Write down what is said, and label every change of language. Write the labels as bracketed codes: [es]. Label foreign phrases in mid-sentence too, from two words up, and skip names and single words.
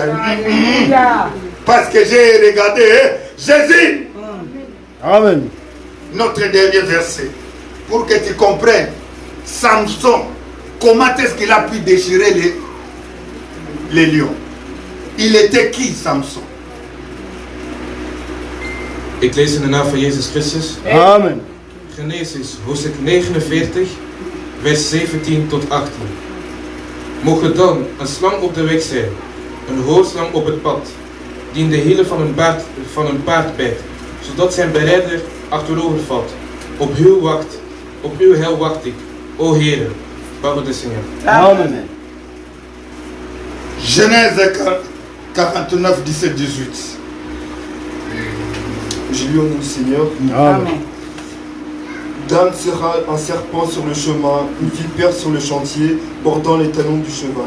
[fr] Parce que j'ai regardé Jésus. Amen. Notre dernier verset, pour que tu comprennes, Samson, comment est-ce qu'il a pu déchirer les lions? Il était qui, Samson? [nl] Ik lees in de naam van Jezus Christus. Amen. Genesis hoofdstuk 49 vers 17 tot 18. Mocht dan een slang op de weg zijn, een hoorslang op het pad, die in de hielen van een paard bijt, zodat zijn berijder achterover valt. Op uw heil wacht ik, o Heere, [fr] parole du Seigneur. Amen. Genèse 49, 17, 18. Je lis au nom du Seigneur. Amen. Dan sera un serpent sur le chemin, une vipère sur le chantier, bordant les talons du cheval.